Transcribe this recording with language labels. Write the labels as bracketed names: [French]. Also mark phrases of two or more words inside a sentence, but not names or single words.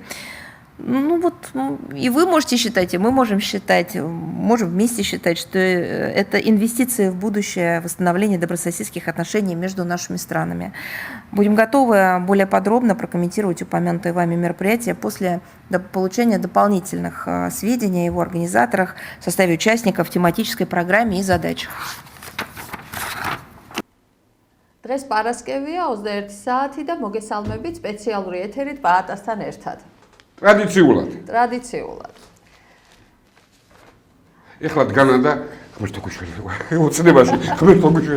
[Russian] Ну вот, и вы можете считать, и мы можем считать, можем вместе считать, что это инвестиции в будущее восстановление добрососедских отношений между нашими странами. Будем готовы более подробно прокомментировать упомянутые вами мероприятия после получения дополнительных сведений о его организаторах, составе участников, тематической программе и задачах. [Georgian] დღეს პარასკევია 21 საათი და მოგესალმებით სპეციალური ეთერით ბაატასთან ერთად. Ტრადიციულად. ტრადიციულად. ეხლა დგანა და ღმერთო გიშველი. უცნებაში ღმერთო გიშველი.